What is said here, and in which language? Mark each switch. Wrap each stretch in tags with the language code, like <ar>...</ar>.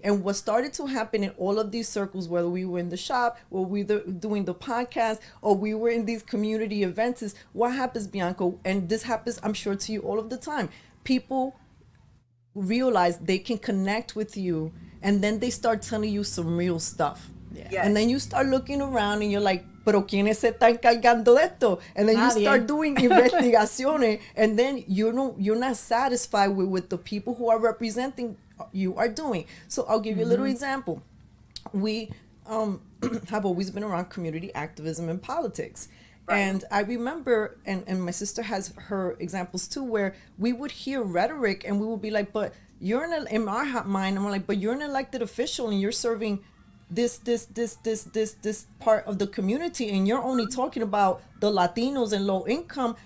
<en>And what started to happen in all of these circles, whether we were in the shop or we were doing the podcast or we were in these community events, is what happens, Bianca, and this happens, I'm sure, to you all of the time. People realize they can connect with you, and then they start telling you some real stuff. Yes. And then you start looking around and you're like,</en> <es>pero ¿quiénes se están encargando de esto?</es> <en>And then you start doing investigaciones, and then you're not satisfied with the people who are representing you are doing. So I'll give you a little example. We have always been around community activism and politics. Right. And I remember, and my sister has her examples too, where we would hear rhetoric and we would be like, but you're in our mind, I'm like, but you're an elected official and you're serving this part of the community, and you're only talking about the Latinos and low income.</en>